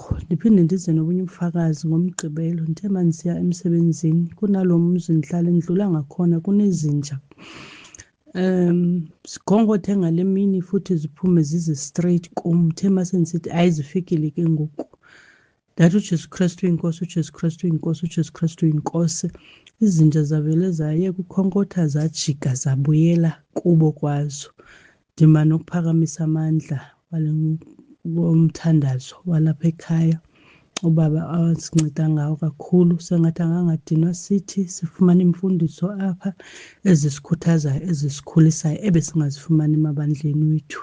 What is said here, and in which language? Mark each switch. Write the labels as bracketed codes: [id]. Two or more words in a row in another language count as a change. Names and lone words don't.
[xh] Ndiphinde ndize nobunye ubufakazi ngoMgqibelo. Ndithe mandisiya emsebenzini kunalo mzi ndihlala ndidlula ngakhona kunezinja Sikhongothe ngale mini futhi ziphume zize straight kum. Uthe masengisithi ayizifikile ke ngoku. Ndathi uJesu Kristu inkosi, uJesu Kristu inkosi, uJesu Kristu inkosi. [zu] Izinja zavele zayeka ukukhonkotha zajika zabuyela kubo kwazo. [xh] Ndima nokuphakamisa amandla womthandazo walapha ekhaya. Ubaba asinceda ngawo kakhulu, sengathi angangadinwa sithi sifumane imfundiso apha ezisikhuthazayo, ezisikhulisayo, ebesingazifumani emabandleni wethu.